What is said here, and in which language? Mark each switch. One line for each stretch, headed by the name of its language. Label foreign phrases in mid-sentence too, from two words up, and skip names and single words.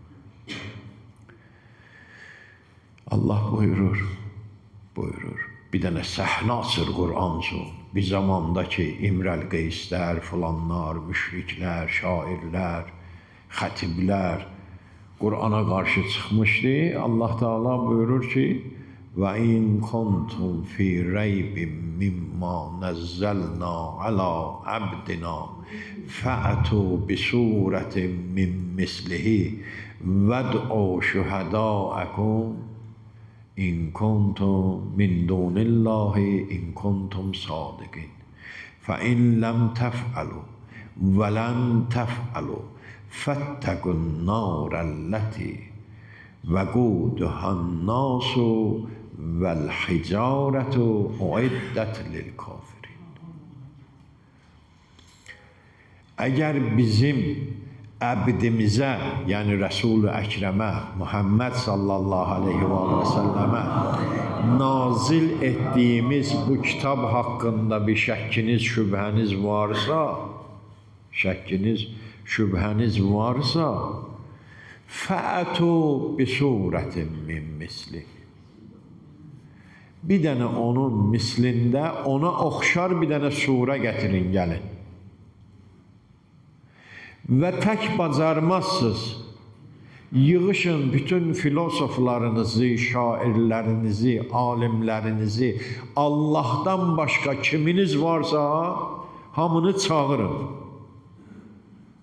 Azerbaijani: Allah buyurur. Bir dənə səhnə açır Qur'an üçün. Bir zamanda ki, İmrəl Qeyslər, filanlar, müşriklər, şairlər, xətiblər Qur'ana qarşı çıxmışdı. Allah Teala buyurur ki,
Arabic: وَاِنْ كُنْتُمْ فِي رَيْبٍ مِمَّا نَزَّلْنَا عَلَى عَبْدِنَا فَأْتُوا بِسُورَةٍ مِّن مِّثْلِهِ وَادْعُوا شُهَدَاءَكُمْ إِنْ كُنْتُمْ مِنْ دُونِ اللَّهِ إِنْ كُنْتُمْ صَادِقِينَ فَإِنْ لَمْ تَفْعَلُوا وَلَنْ تَفْعَلُوا فَاتَّقُوا النَّارَ الَّتِي وَقُودُهَا النَّاسُ وَالْحِجَارَةُ أُعِدَّتْ لِلْكَافِرِينَ.
Azerbaijani: Əgər bizim əbdimizə, yəni Resul-i Əkrəmə, Muhammed
Arabic: صلى الله عليه وسلم
Azerbaijani: nazil etdiyimiz bu kitab haqqında bir şəkkiniz, şübhəniz varsa,
Arabic: فَأْتُوا بِسُورَةٍ مِّن مِّثْلِهِ.
Azerbaijani: Bir dənə onun mislində, ona oxşar bir dənə surə gətirin, gəlin. Və tək bacarmazsınız, yığışın bütün filosoflarınızı, şairlərinizi, alimlərinizi, Allahdan başqa kiminiz varsa, hamını çağırın.